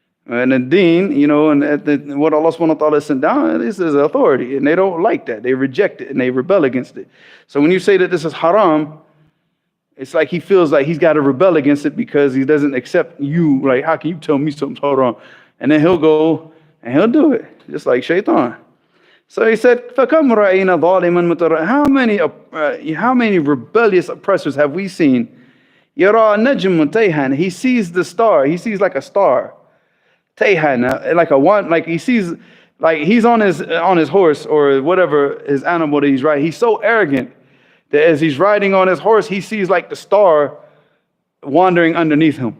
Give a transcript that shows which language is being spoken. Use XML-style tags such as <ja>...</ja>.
<en>And the deen, you know, and what Allah subhanahu wa ta'ala sent down, this is authority. And they don't like that. They reject it and they rebel against it. So when you say that this is haram, it's like he feels like he's got to rebel against it because he doesn't accept you. Like, how can you tell me something's haram? And then he'll go and he'll do it, just like shaitan. So he said,</en> <ar>فَكَمْ رَأَيْنَا ظَالِمًا مُتَرَّ.</ar> <en>How many rebellious oppressors have we seen?</en> <ar>يَرَى نَجْمُ تَيْهَانَ.</ar> <en>He sees the star. He sees like a star. Tayhan, like a one, like he sees, like he's on his horse or whatever his animal that he's riding. He's so arrogant that as he's riding on his horse, he sees like the star wandering underneath him.</en>